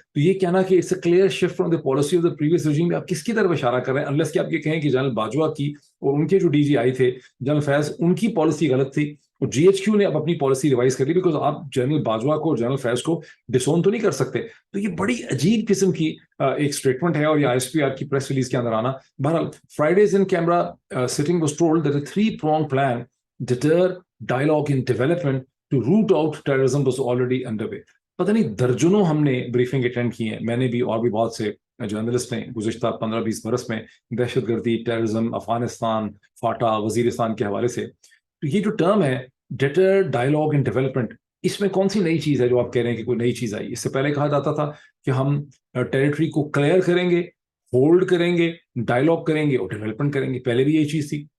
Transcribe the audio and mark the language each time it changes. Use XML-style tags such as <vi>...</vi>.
<ur>تو یہ کہنا کہ</ur> <en>it's a clear shift from the policy of the previous regime,</en> <ur>آپ کس کی طرف اشارہ کر رہے ہیں؟ انلیس کہ آپ یہ کہیں کہ جنرل باجوہ کی اور ان کے جو ڈی جی آئی تھے جنرل فیض, ان کی پالیسی غلط تھی اور جی ایچ کیو نے اب اپنی پالیسی ریوائز کر لی, بیکاز آپ جنرل باجوہ کو اور جنرل فیض کو ڈسون تو نہیں کر سکتے. تو یہ بڑی عجیب قسم کی ایک اسٹیٹمنٹ ہے, اور یہ آئی ایس پی آر کی پریس ریلیز کے اندر آنا. بہرحال</ur> <en>Friday's in camera sitting was told that a 3-pronged plan deter dialogue in development to root out terrorism was already underway.</en> <ur>پتہ نہیں درجنوں ہم نے بریفنگ اٹینڈ کی ہیں, میں نے بھی اور بھی بہت سے جرنلسٹ نے گزشتہ 15-20 برس میں دہشت گردی, ٹیررزم, افغانستان, فاٹا, وزیرستان کے حوالے سے. تو یہ جو ٹرم ہے</ur> <en>deter dialogue and development,</en> <ur>اس میں کون سی نئی چیز ہے جو آپ کہہ رہے ہیں کہ کوئی نئی چیز آئی؟ اس سے پہلے کہا جاتا تھا کہ ہم ٹیریٹری کو کلیئر کریں گے, ہولڈ کریں گے, ڈائلاگ کریں گے اور ڈیولپمنٹ کریں گے. پہلے بھی یہی چیز تھی.</ur>